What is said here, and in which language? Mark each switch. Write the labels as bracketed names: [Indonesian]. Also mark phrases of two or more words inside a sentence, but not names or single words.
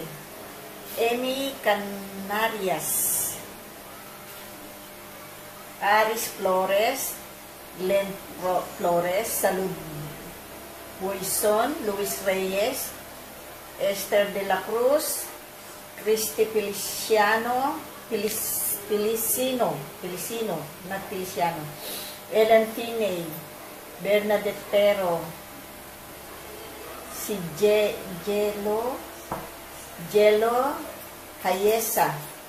[English] Amy Canarias, Aris Flores, Glenn Flores, Salud Buison, Luis Reyes, Esther de la Cruz, Christy Felicino, not Feliciano, Ellen Tiney, Bernadette Pero, si Jello Hayesa,